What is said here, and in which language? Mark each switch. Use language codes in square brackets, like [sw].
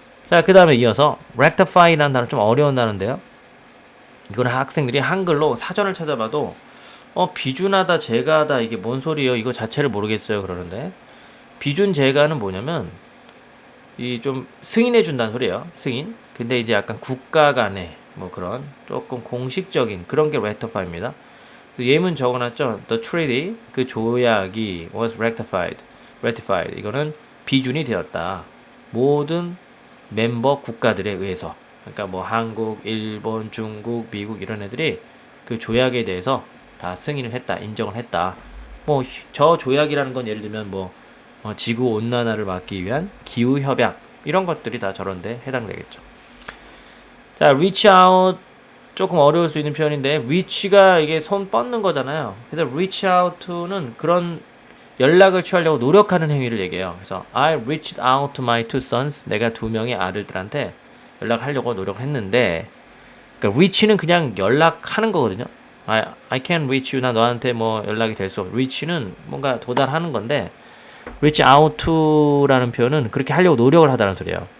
[ko] 자, 그 다음에 이어서 rectify라는 단어 좀 어려운 단어인데요. 이거는 학생들이 한글로 사전을 찾아봐도 비준하다, 제가하다 이게 뭔 소리예요? 이거 자체를 모르겠어요. 그러는데 비준, 제가는 뭐냐면 이 좀 승인해 준다는 소리예요. 승인. 근데 이제 약간 국가 간의 뭐 그런 조금 공식적인 그런 게 rectify입니다. 예문 적어놨죠. [en] The treaty [ko] 그 조약이 [en] was ratified. [ko] 이거는 비준이 되었다. 모든 멤버 국가들에 의해서. 그러니까 뭐 한국, 일본, 중국, 미국 이런 애들이 그 조약에 대해서 다 승인을 했다, 인정을 했다. 뭐 저 조약이라는 건 예를 들면 뭐 지구 온난화를 막기 위한 기후 협약 이런 것들이 다 저런데 해당되겠죠. 자, reach out 조금 어려울 수 있는 표현인데 reach가 이게 손 뻗는 거잖아요. 그래서 reach out는 그런 연락을 취하려고 노력하는 행위를 얘기해요. [en] 그래서 I reached out to my two sons. [ko] 내가 두 명의 아들들한테 연락하려고 노력했는데 그러니까 reach는 그냥 연락하는 거거든요. [en] I can't reach you. [ko] 나 너한테 뭐 연락이 될 수 없어. reach는 뭔가 도달하는 건데 reach out to라는 표현은 그렇게 하려고 노력을 하다는 소리예요.